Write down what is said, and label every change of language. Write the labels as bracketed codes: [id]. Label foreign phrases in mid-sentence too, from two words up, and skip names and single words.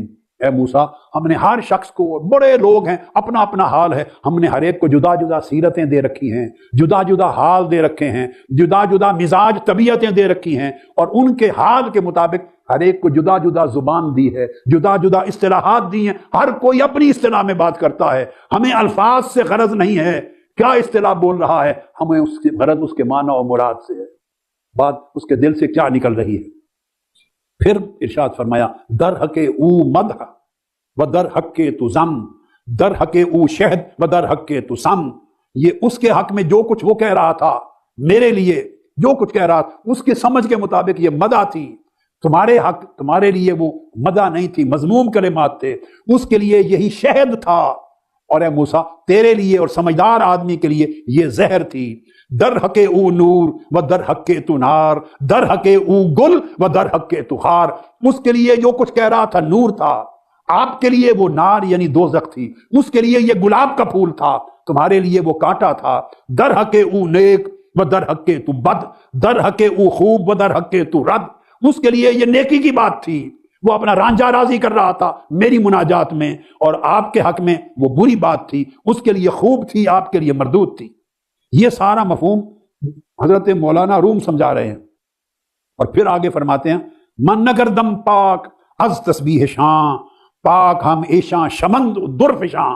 [ur] اے موسیٰ، ہم نے ہر شخص کو، بڑے لوگ ہیں، اپنا اپنا حال ہے، ہم نے ہر ایک کو جدا جدا سیرتیں دے رکھی ہیں، جدا جدا حال دے رکھے ہیں، جدا جدا مزاج طبیعتیں دے رکھی ہیں، اور ان کے حال کے مطابق ہر ایک کو جدا جدا زبان دی ہے، جدا جدا اصطلاحات دی ہیں، ہر کوئی اپنی اصطلاح میں بات کرتا ہے۔ ہمیں الفاظ سے غرض نہیں ہے کیا اصطلاح بول رہا ہے، ہمیں اس کی غرض اس کے معنی اور مراد سے ہے، بات اس کے دل سے کیا نکل رہی ہے۔ پھر ارشاد فرمایا، [fa] در حق او مدح و در حق تو ضم، در حق او شہد و در حق تو سم۔ [ur] یہ اس کے حق میں جو کچھ وہ کہہ رہا تھا، میرے لیے جو کچھ کہہ رہا تھا اس کے سمجھ کے مطابق یہ مدح تھی۔ تمہارے حق، تمہارے لیے وہ مدح نہیں تھی، مذموم کلمات تھے، اس کے لیے یہی شہد تھا، اور اے موسیٰ تیرے لیے اور سمجھدار آدمی کے لیے یہ زہر تھی۔ [fa] در حق او نور و در حق تو نار، در حق او گل و در حق تو خار۔ [ur] اس کے لیے جو کچھ کہہ رہا تھا نور تھا، آپ کے لیے وہ نار یعنی دوزخ تھی، اس کے لیے یہ گلاب کا پھول تھا، تمہارے لیے وہ کانٹا تھا۔ [fa] در حق او نیک و در حق تو بد، در حق او خوب و در حق تو رد۔ [ur] اس کے لیے یہ نیکی کی بات تھی، وہ اپنا رانجھا راضی کر رہا تھا میری مناجات میں، اور آپ کے حق میں وہ بری بات تھی، اس کے لیے خوب تھی، آپ کے لیے مردود تھی۔ یہ سارا مفہوم حضرت مولانا روم سمجھا رہے ہیں، اور پھر آگے فرماتے ہیں، [fa] من نگر دم پاک از تسبیح شاں، پاک ہم ایشاں شمند درفشاں۔